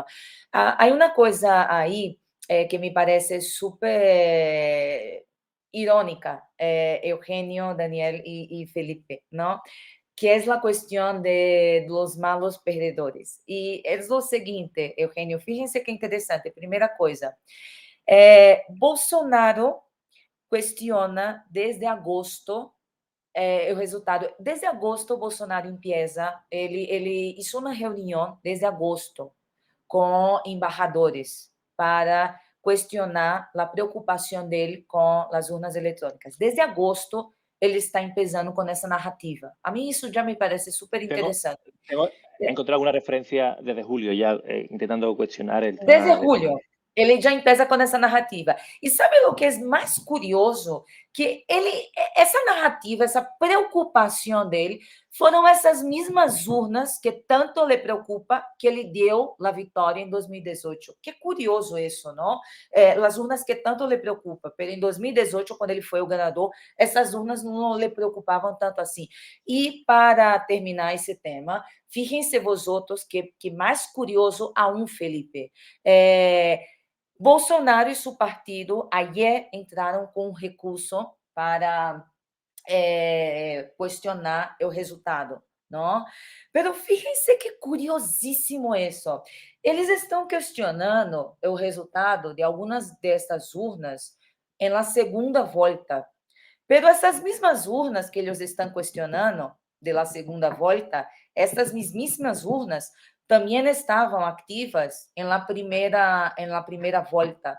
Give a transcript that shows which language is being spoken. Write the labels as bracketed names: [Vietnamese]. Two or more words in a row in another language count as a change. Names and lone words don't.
[Spanish] Hay una cosa ahí que me parece súper irónica, Eugenio, Daniel y Felipe, ¿no? Que es la cuestión de los malos perdedores. Y es lo siguiente, Eugenio, fíjense qué interesante. Primera cosa, [Portuguese] Bolsonaro questiona desde agosto o resultado. Desde agosto, Bolsonaro empieza, ele hizo uma reunião desde agosto com embaixadores para questionar a preocupação dele com as urnas eletrônicas. Desde agosto, ele está empezando com essa narrativa. A mim isso já me parece super interessante. [Spanish] He encontrado alguna referencia desde julio ya intentando cuestionar el Desde tema. [Portuguese] julho, ele já empieza com essa narrativa. E sabe o que é mais curioso? Que essa narrativa, essa preocupação dele, foram essas mesmas urnas que tanto lhe preocupa que ele deu a vitória em 2018. Que curioso isso, não? As urnas que tanto lhe preocupa, pero em 2018, quando ele foi o ganador, essas urnas não lhe preocupavam tanto assim. E para terminar esse tema, [Spanish] fíjense vosotros [Portuguese] que mais curioso aún, Felipe. Bolsonaro e seu partido ayer entraram com um recurso para questionar o resultado, não? [Spanish] Pero fíjense que curiosíssimo isso. [Portuguese] Eles estão questionando o resultado de algumas destas urnas em la segunda volta. Pero essas mesmas urnas que eles estão questionando de la segunda volta, essas mesmíssimas urnas também estavam ativas em la primeira volta.